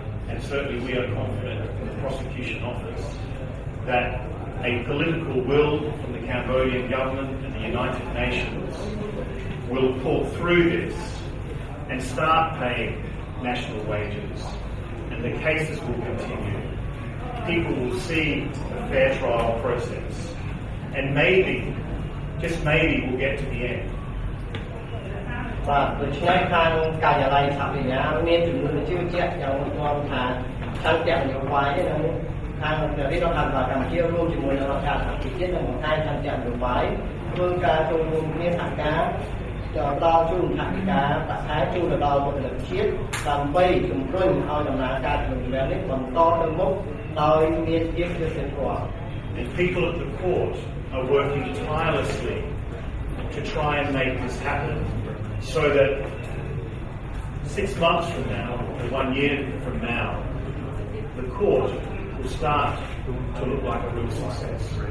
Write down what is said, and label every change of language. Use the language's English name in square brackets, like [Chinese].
[English] And certainly we are confident in the prosecution office that a political will from the Cambodian government and the United Nations will pull through this and start paying national wages, and the cases will continue. People will see a fair trial process, and maybe, just maybe, we'll get to the end. [Khmer] បាទដូច្នេះខាងការិយាល័យសហវិញ្ញាមានជំនួយជឿជាក់យ៉ាងមុតមាំថាឆន្ទៈនយោបាយនេះនឹងខាងព្រះរាជរដ្ឋាភិបាលកម្ពុជារួមជាមួយនឹងរដ្ឋាភិបាលជាតិនឹងបង្ហាញឆន្ទៈនយោបាយធ្វើការចូលរួមគ្នាសហការផ្ដល់ជូនថវិកាប្រាក់ខែជូនទៅដល់បុគ្គលិកជាតិដើម្បីជំរុញឲ្យដំណើរការជំនុំជម្រះនេះបន្តទៅមុខដោយមានភាពយុត្តិធម៌ [English] And people at the court are working tirelessly to try and make this happen so that 6 months from now, or 1 year from now, the court will start to look like a real success.